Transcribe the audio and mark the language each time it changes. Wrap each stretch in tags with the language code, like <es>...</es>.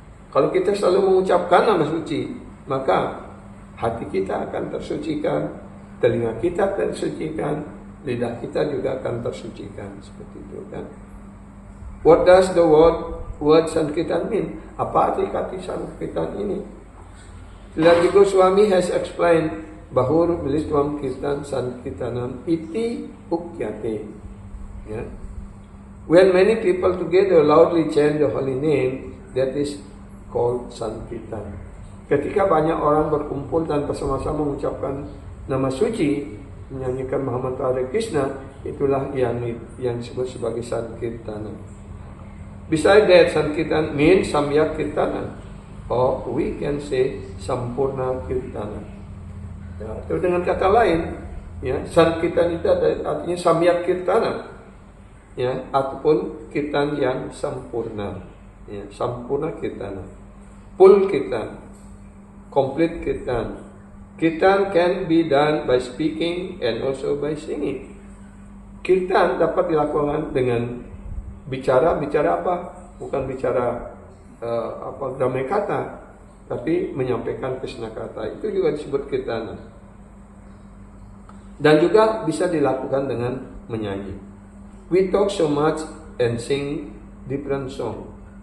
<id>Kalau kita selalu mengucapkan nama suci, maka hati kita akan tersucikan, telinga kita tersucikan, lidah kita juga akan tersucikan. Seperti itu kan.</id> <en>What does the word Sankirtan mean?</en> <id>Apa arti kata Sankirtan ini? Srila Goswami has explained</id> <sa>Bahur Militvam Kirtan Sankirtanam iti ukyate.</sa> <id>Yeah.</id> <en>When many people together loudly chant the holy name, that is called Sankirtan.</en> <id>Ketika banyak orang berkumpul dan bersama-sama mengucapkan nama suci, menyanyikan Mahamantra Hare Krishna, itulah yang disebut sebagai Sankirtana.</id> <en>Besides that, Sankirtan means Samyak Kirtana, or we can say Sampurna Kirtana.</en> <id>Ya, itu dengan kata lain, ya, Sankirtan itu artinya Samyak Kirtana, ya, ataupun kirtan yang sempurna, ya, Sampurna Kirtana,</id> <en>full kirtan, complete kirtan. Kirtan can be done by speaking and also by singing.</en> <id>Kirtan dapat dilakukan dengan bicara apa? Bukan bicara damai kata, tapi menyampaikan Krishna kata. Itu juga disebut kirtana. Dan juga bisa dilakukan dengan menyanyi.</id> <en>We talk so much and sing different song.</en>